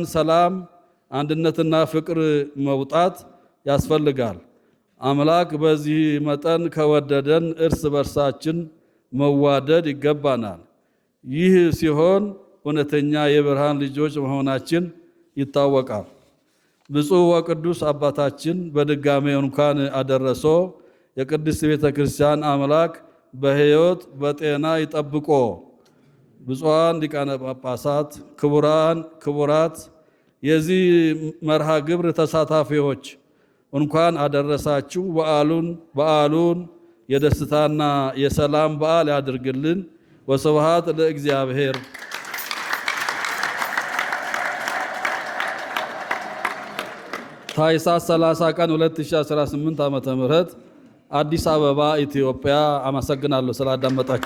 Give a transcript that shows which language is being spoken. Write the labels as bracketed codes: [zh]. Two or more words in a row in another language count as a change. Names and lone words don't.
[am] ሰላም፣ አንድነትና ፍቅር መውጣት ያስፈልጋል። አምላክ በዚህ መጠን ከወደደን እርስ በርሳችን መዋደድ ይገባናል። ይህ ሲሆን እውነተኛ የብርሃን ልጆች መሆናችን ይታወቃል። ብፁዕ ወቅዱስ አባታችን በድጋሜ እንኳን አደረሶ። የቅድስት ቤተ ክርስቲያን አምላክ በሕይወት በጤና ይጠብቆ። ብፁዓን ሊቃነ ጳጳሳት፣ ክቡራን ክቡራት፣ የዚህ መርሃ ግብር ተሳታፊዎች እንኳን አደረሳችሁ። በዓሉን የደስታና የሰላም በዓል ያድርግልን። [gez] ወስብሐት ለእግዚአብሔር። [am] ታኅሳስ 30 ቀን 2018 ዓ.ም አዲስ አበባ ኢትዮጵያ። አመሰግናለሁ ስላዳመጣችሁ።